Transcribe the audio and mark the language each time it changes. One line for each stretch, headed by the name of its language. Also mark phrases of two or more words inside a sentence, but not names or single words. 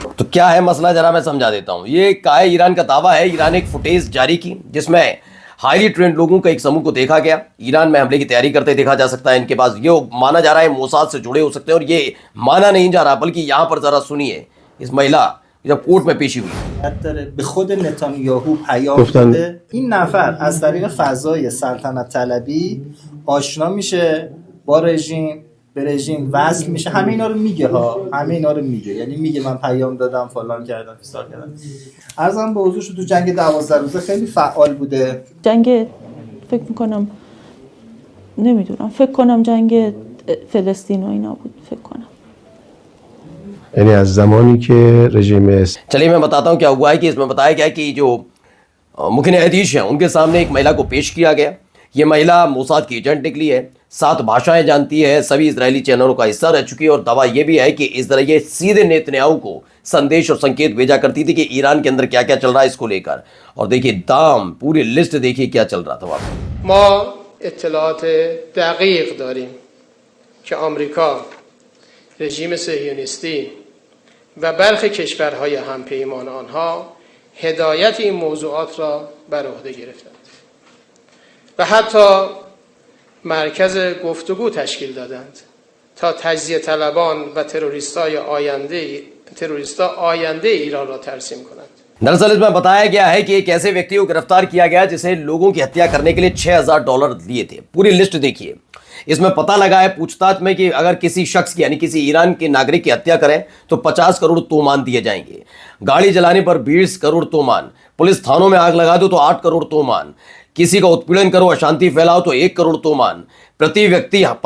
Hindi: क्या है मसला, जरा मैं समझा देता हूं। ये क्या है, ईरान का दावा है। ईरान ने एक फुटेज जारी की जिसमें
English: highly trained
Hindi: लोगों का एक समूह को देखा गया, ईरान में हमले की तैयारी करते देखा जा सकता है। इनके पास ये माना जा रहा है मोसाद से जुड़े हो सकते हैं, और ये माना नहीं जा रहा, बल्कि यहां पर जरा सुनिए इस महिला जब कोर्ट में पेशी हुई।
Persian: به خود نتانیاهو پیام داده این نفر از طریق فضای سلطنت طلبی آشنا میشه با رژیم، به رژیم وصل میشه. همه اینا رو میگه ها، همه اینا رو میگه، یعنی میگه من پیام دادم فلان کردم فسار کردم. عرضم به حضورش تو جنگ 12 روزه خیلی فعال بوده. جنگ فکر میکنم نمیدونم، فکر کنم جنگ فلسطین و اینا بود، فکر کنم. یعنی از زمانی که رژیم
Hindi: चलिए मैं बताता हूँ क्या हुआ है कि इसमें बताया गया कि जो मुख्य न्यायाधीश हैं उनके सामने एक महिला को पेश किया गया। ये महिला मोसाद की एजेंट निकली है, 7 भाषाएं जानती है, सभी इजरायली चैनलों का हिस्सा रह चुकी है, और दावा ये भी है कि इस तरह ये सीधे नेतन्याहू को संदेश और संकेत भेजा करती थी कि ईरान के अंदर क्या क्या चल रहा है इसको लेकर। और देखिए दाम, पूरी लिस्ट देखिए क्या चल रहा था वहाँ पर।
Persian: ما اطلاعات دقیق داریم که آمریکا، رژیم صهیونیستی و برخی کشورهای همپیمان آنها هدایت این موضوعات را بر عهده گرفتند و حتی مرکز گفتگو تشکیل دادند تا تجزیه طلبان و تروریستا آینده ایران را ترسیم کنند.
Hindi: दरअसल इसमें बताया गया है कि एक ऐसे व्यक्ति को गिरफ्तार किया गया जिसे लोगों की हत्या करने के लिए $6000 दिए थे। पूरी लिस्ट देखिए, इसमें पता लगा है पूछताछ में कि अगर किसी शख्स की यानी किसी ईरान के नागरिक की हत्या करें तो 50 करोड़ तोमान दिए जाएंगे, गाड़ी जलाने पर 20 करोड़ तोमान, पुलिस थानों में आग लगा दो तो 8 करोड़ तोमान, किसी का उत्पीड़न करो, अशांति फैलाओ तो 1 करोड़ तोमान, प्रति व्यक्ति